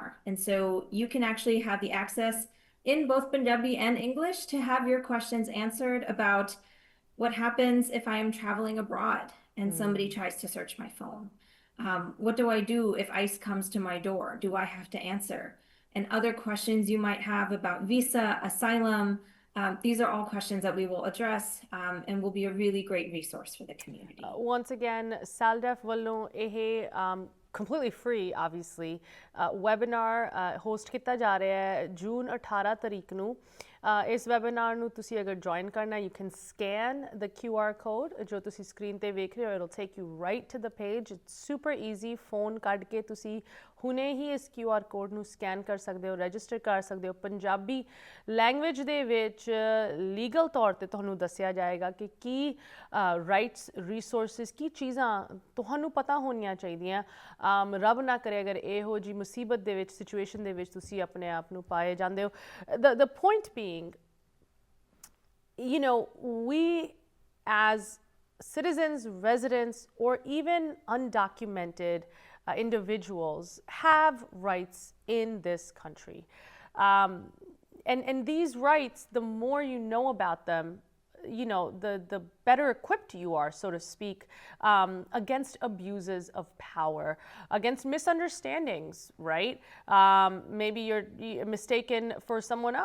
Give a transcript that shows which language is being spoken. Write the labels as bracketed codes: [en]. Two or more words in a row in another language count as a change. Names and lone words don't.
[en] And so you can actually have the access in both Punjabi and English to have your questions answered about what happens if I am traveling abroad and somebody tries to search my phone. What do I do if ICE comes to my door? Do I have to answer? And other questions you might have about visa, asylum. These are all questions that we will address and will be a really great resource for the community. Once again, [pa] SALDEF ਵੱਲੋਂ ਇਹ [en] completely free obviously webinar host [pa] ਕੀਤਾ ਜਾ ਰਿਹਾ ਹੈ ਜੂਨ 18 ਤਾਰੀਖ ਨੂੰ ਇਸ webinar ਨੂੰ ਤੁਸੀਂ ਅਗਰ join ਕਰਨਾ [en] you can scan the QR code [pa] ਜੋ ਤੁਸੀਂ screen ਤੇ ਵੇਖ ਰਹੇ ਹੋ [en] it'll take you right to the page it's super easy [pa] phone ਕੱਢ ਕੇ ਤੁਸੀਂ ਹੁਣੇ ਹੀ ਇਸ [en] QR code [pa] ਨੂੰ scan ਕਰ ਸਕਦੇ ਹੋ register ਕਰ ਸਕਦੇ ਹੋ ਪੰਜਾਬੀ language ਦੇ ਵਿੱਚ legal ਤੌਰ ਤੇ ਤੁਹਾਨੂੰ ਦੱਸਿਆ ਜਾਏਗਾ ਕਿ ਕੀ [en] rights resources [pa] ਕੀ ਚੀਜ਼ਾਂ ਤੁਹਾਨੂੰ ਪਤਾ ਹੋਣੀਆਂ ਚਾਹੀਦੀਆਂ ਰੱਬ ਨਾ ਕਰੇ ਅਗਰ ਇਹੋ ਜੀ ਮੁਸੀਬਤ ਦੇ ਵਿੱਚ ਸਿਚੁਏਸ਼ਨ ਦੇ ਵਿੱਚ ਤੁਸੀਂ ਆਪਣੇ ਆਪ ਨੂੰ ਪਾਏ ਜਾਂਦੇ ਹੋ [en] the point being you know we as citizens residents or even undocumented individuals have rights in this country and these rights the more you know about them you know the better equipped you are so to speak against abuses of power against misunderstandings right maybe you're mistaken for someone